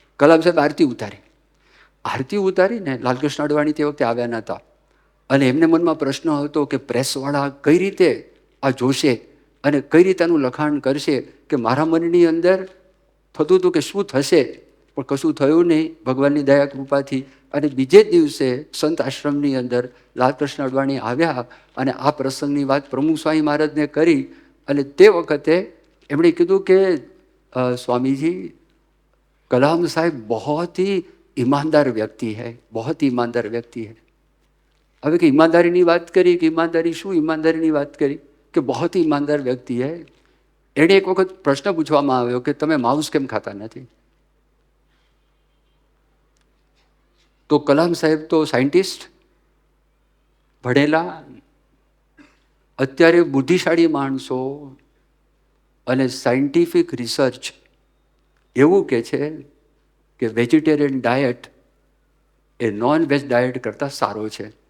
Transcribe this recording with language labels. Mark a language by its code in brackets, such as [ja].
[gu] કલામ સાહેબ આરતી ઉતારી. આરતી ઉતારીને લાલકૃષ્ણ અડવાણી તે વખતે આવ્યા નહોતા, અને એમને મનમાં પ્રશ્ન હતો કે પ્રેસવાળા કઈ રીતે આ જોશે અને કઈ રીતે આનું લખાણ કરશે, કે મારા મનની અંદર થતું હતું કે શું થશે, પણ કશું થયું નહીં ભગવાનની દયા કૃપાથી. અને બીજે જ દિવસે સંત આશ્રમની અંદર લાલકૃષ્ણ અડવાણી આવ્યા અને આ પ્રસંગની વાત પ્રમુખ સ્વામી મહારાજને કરી. અને તે વખતે એમણે કીધું કે [hi] स्वामी जी, कलाम साहब बहुत ही ईमानदार व्यक्ति है, बहुत ही ईमानदार व्यक्ति है. [gu] હવે કે ઈમાનદારીની વાત કરી, કે ઈમાનદારી શું? ઈમાનદારીની વાત કરી કે બહુ જ ઈમાનદાર વ્યક્તિ હે. એણે એક વખત પ્રશ્ન પૂછવામાં આવ્યો કે તમે માંસ કેમ ખાતા નથી? તો કલામ સાહેબ તો સાયન્ટિસ્ટ, ભણેલા, અત્યારે બુદ્ધિશાળી માણસો અને સાયન્ટિફિક રિસર્ચ એવું કહે છે કે વેજીટેરિયન ડાયટ એ નોન વેજ ડાયટ કરતાં સારો છે.